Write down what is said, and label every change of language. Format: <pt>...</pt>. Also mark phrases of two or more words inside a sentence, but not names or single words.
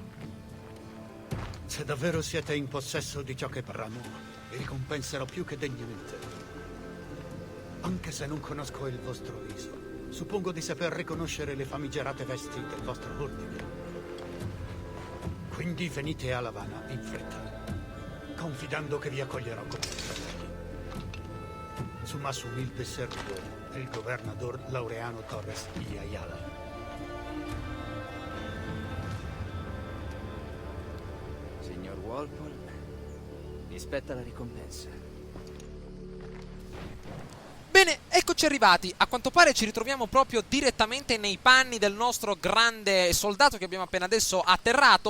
<it>Se davvero siete in possesso di ciò che bramo, vi ricompenserò più che degnamente. Anche se non conosco il vostro viso, suppongo di saper riconoscere le famigerate vesti del vostro ordine. Quindi venite a La Habana in fretta, confidando che vi accoglierò come fratelli.</it> <es>Su más humilde servidor, el gobernador Laureano Torres y Ayala.</es> <it>Signor Walpole, mi spetta la ricompensa. Bene, eccoci arrivati. A quanto pare ci ritroviamo proprio direttamente nei panni del nostro grande soldato che abbiamo appena adesso atterrato.</it>